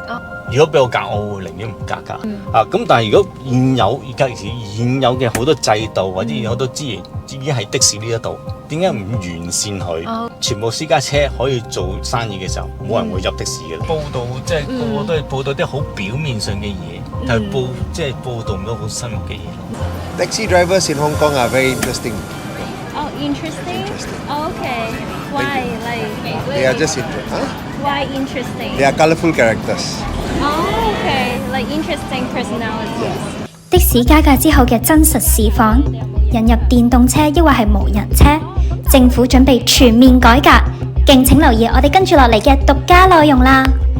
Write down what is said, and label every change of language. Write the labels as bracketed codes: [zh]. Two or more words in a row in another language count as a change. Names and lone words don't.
[yue] 如果俾我揀，我會寧願唔加價。咁但係如果現有嘅好多制度或者好多資源已經喺的士呢一度，點解唔完善佢？全部私家車可以做生意嘅時候，冇人會入的士嘅。報道即係個個都係報道啲好表面上嘅嘢，但係報道唔到好深入嘅嘢。 [en] Taxi drivers in Hong Kong are very interesting. Oh, interesting. Okay. Why? Like They are just interesting. why interesting? They are colourful characters. Oh, okay. Like interesting personalities. [yue] 的士加價之後嘅真實示範，引入電動車抑或係無人車，政府準備全面改革，敬請留意我哋跟住落嚟嘅獨家內容啦！